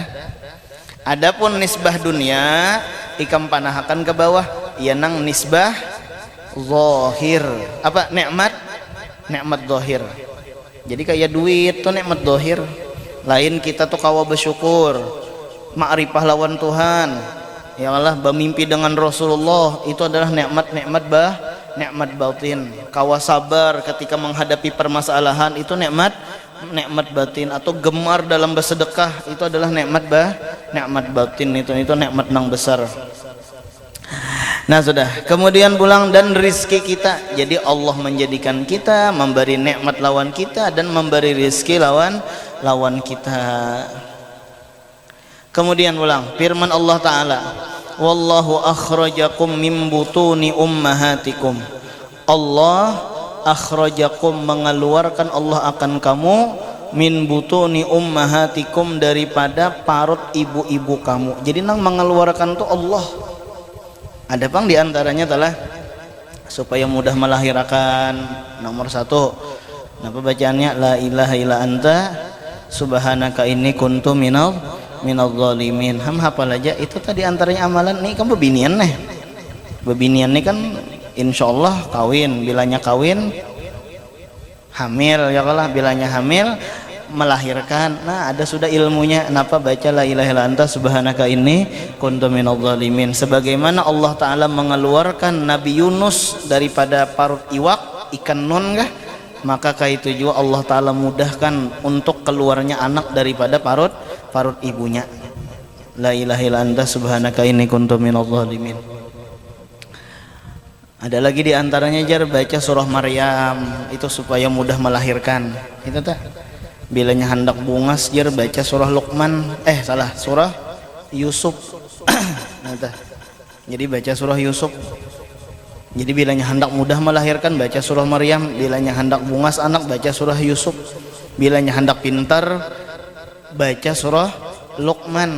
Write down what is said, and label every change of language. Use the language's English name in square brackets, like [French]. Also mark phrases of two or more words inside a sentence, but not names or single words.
[Banjar] Adapun nisbah dunia ikam panahakan ke bawah ya nang nisbah zahir. Apa? Nikmat zahir. Jadi kayak duit tuh nikmat zahir. Lain kita tuh kawa bersyukur, ma'rifah lawan Tuhan. Ya Allah, bermimpi dengan Rasulullah itu adalah nikmat batin. Kawa sabar ketika menghadapi permasalahan itu nikmat batin. Atau gemar dalam bersedekah itu adalah nikmat batin. Itu nikmat nang besar. Nah sudah, kemudian pulang dan rizki kita. Jadi Allah menjadikan kita, memberi nikmat lawan kita dan memberi rizki lawan kita. Kemudian pulang firman Allah Ta'ala, [Arabic] والله أخرجكم من بطون أمهاتكم. الله أخرجكم, [Banjar] mengeluarkan Allah akan kamu, [Arabic] من بطون أمهاتكم, [Banjar] daripada parut ibu-ibu kamu. Jadi nang mengeluarkan itu Allah. Ada pang diantaranya adalah supaya mudah melahirkan. Nomor 1 apa bacaannya? [Arabic] لا إله إلا أنت سبحانك إني كنت من الظالمين. [Banjar] Hafal aja itu tadi antaranya amalan nih. Kamu bebinian nih kan insyaallah kawin, bilanya kawin hamil ya Allah, bilanya hamil melahirkan. Nah ada sudah ilmunya. Kenapa baca [Arabic] لا إله إلا أنت سبحانك إني كنت من الظالمين, [Banjar] sebagaimana Allah Ta'ala mengeluarkan Nabi Yunus daripada parut iwak, ikan nun kah, maka kayak itu juga Allah Ta'ala mudahkan untuk keluarnya anak daripada parut ibunya. [Arabic] لا إله إلا أنت سبحانك إني كنت من الظالمين. [Banjar] Ada lagi di antaranya jar baca surah Maryam itu supaya mudah melahirkan. Itu tak. Bilanya hendak bungas jar baca surah Luqman, surah Yusuf. Nah, jadi baca surah Yusuf. Jadi bilanya hendak mudah melahirkan baca surah Maryam, bilanya hendak bungas anak baca surah Yusuf, bilanya hendak pintar baca surah Luqman.